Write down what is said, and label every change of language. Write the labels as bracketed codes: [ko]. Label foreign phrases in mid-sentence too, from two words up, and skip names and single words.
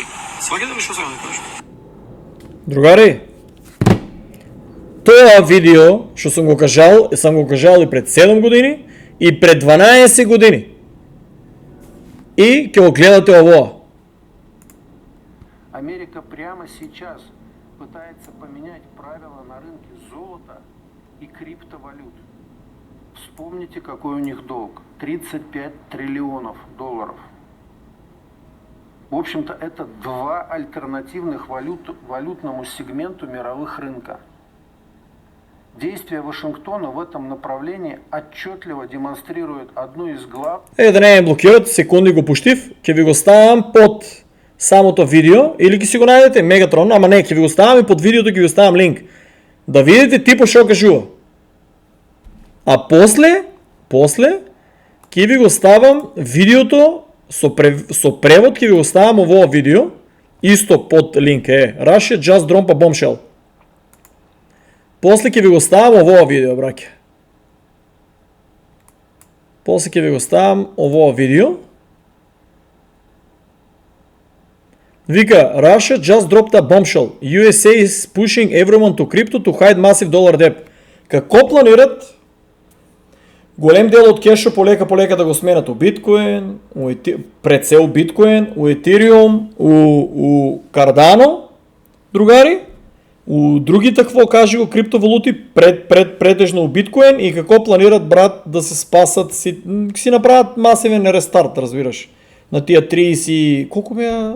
[mk] Сваќате ли што сакам да кажам? Другари, тоа видео што сам го кажал и пред 7 години и пред 12 години. И ќе го гледате овоа. [ru] Америка прямо сейчас пытается поменять правила на рынке золота и криптовалют. Вспомните, какой у них долг. 35 триллионов долларов. В общем-то, это два альтернативных валютному сегменту мировых рынка. Действия Вашингтона в этом направлении отчетливо демонстрируют одну из глав... [mk] Да не блокират, секунди го пуштив, ќе ви го ставам под самото видео или ќе си го најдете Мегатрон, ама не, ќе ви го ставам и под видеото ќе ви ставам линк. Да видите типо што кажува. А после ќе ви го ставам видеото со превод, ќе ви го ставам овој видео, исто под линк [en] Russia just dropped a bombshell. [mk] После ќе ви го ставам овој видео, браќа. После ќе ви го ставам овој видео. Вика, [en] Russia just dropped a bombshell. USA is pushing everyone to crypto to hide massive dollar debt. [mk] Како планират голем дел од кешо полека да го сменат у биткоин, пред се у биткоин, у Ethereum, у Cardano, другари, у други такво, кажи го, криптовалути, претежно у биткоин и како планират, брат, да се спасат, си направат масивен рестарт, разбираш, на тия 30, колко беа?